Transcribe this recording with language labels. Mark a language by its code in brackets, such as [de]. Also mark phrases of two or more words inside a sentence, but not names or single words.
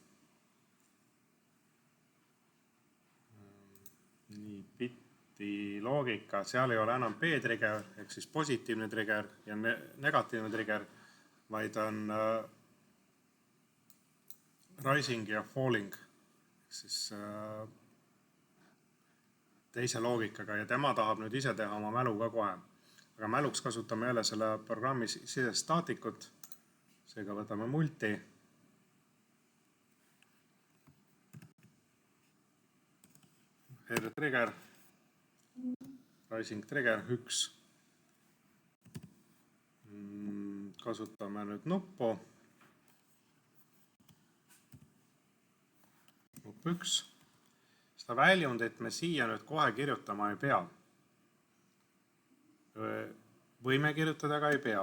[et] Nii, bitti loogika, seal ei ole enam B-trigger ehk siis positiivne trigger ja negatiivne trigger, vaid on rising ja falling siis teise loogikaga ja tema tahab nüüd ise teha oma mälu ka kohe. Aga mäluks kasutame jälle selle programmi sisest staatikut. Seega võtame multi. [en] R trigger, rising trigger 1. [et] Kasutame nüüd nuppu. Nupp 1. Seda väljundit me siia nüüd kohe kirjutama ei pea. Võime kirjutada, aga ei pea.